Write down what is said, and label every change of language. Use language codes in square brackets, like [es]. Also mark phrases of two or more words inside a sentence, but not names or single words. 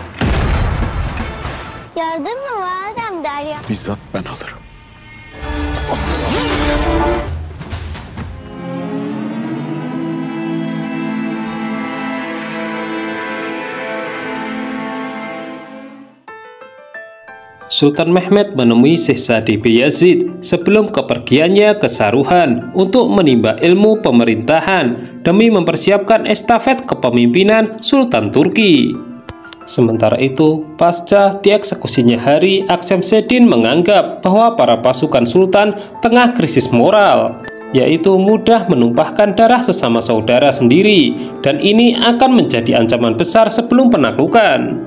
[tr] Yardım mı validem Derya? Bizzat ben alırım. [id] Sultan Mehmed menemui Syahzade Bayazid sebelum kepergiannya ke Saruhan untuk menimba ilmu pemerintahan demi mempersiapkan estafet kepemimpinan Sultan Turki. Sementara itu, pasca dieksekusinya Hari, Akşemseddin menganggap bahwa para pasukan Sultan tengah krisis moral, yaitu mudah menumpahkan darah sesama saudara sendiri, dan ini akan menjadi ancaman besar sebelum penaklukan.